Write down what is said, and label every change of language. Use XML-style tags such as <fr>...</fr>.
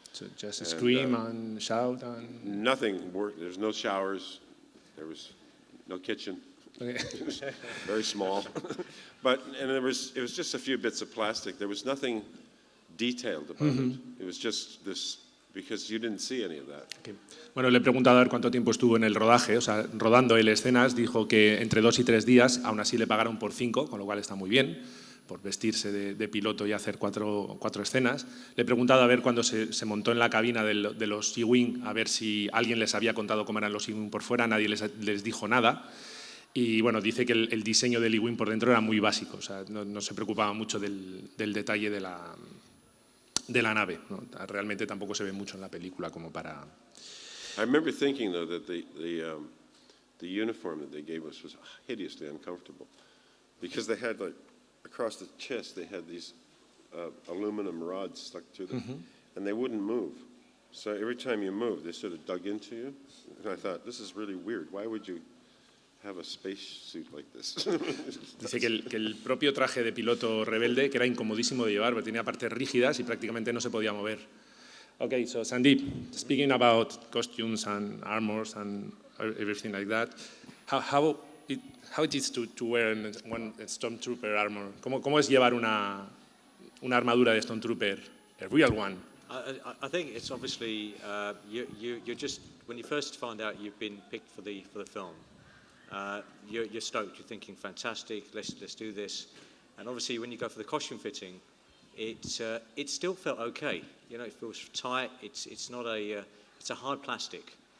<en>So just scream and shout and... Nothing worked. There's no showers. There was no kitchen. Okay. It was very small. It was just a few bits of plastic. There was nothing detailed about it. It was just this, because you didn't see any of that. Okay.</en> <es>Bueno, le he preguntado a ver cuánto tiempo estuvo en el rodaje, o sea, rodando él escenas, dijo que entre 2 y 3 días, aún así le pagaron por 5, con lo cual está muy bien, por vestirse de piloto y hacer 4 escenas. Le he preguntado a ver cuando se montó en la cabina de los Sea-Wing, a ver si alguien les había contado cómo eran los Sea-Wing por fuera, nadie les dijo nada. Y bueno, dice que el diseño de Lee Win por dentro era muy básico, o sea, no se preocupaba mucho del detalle de la nave, ¿no? Realmente tampoco se ve mucho en la película como para...</es> <en>I remember thinking, though, that the uniform that they gave us was hideously uncomfortable because they had, like, across the chest, they had these aluminum rods stuck to them, and they wouldn't move. So every time you moved, they sort of dug into you. And I thought, this is really weird. Why would you have a spacesuit like this?</en> <es>Dice que el propio traje de piloto rebelde, que era incomodísimo de llevar, porque tenía partes rígidas y prácticamente no se podía mover.</es> <en>Okay, so Sandeep, speaking about costumes and armors and everything like that, how it is to wear one Stormtrooper armor?</en> <es>¿Cómo es llevar una armadura de Stormtrooper,</es> <en>a real one? I think it's obviously you're just when you first find out you've been picked for the film, you're stoked. You're thinking, fantastic, let's do this. And obviously, when you go for the costume fitting, it still felt okay. You know, it feels tight. It's not it's a hard plastic.</en>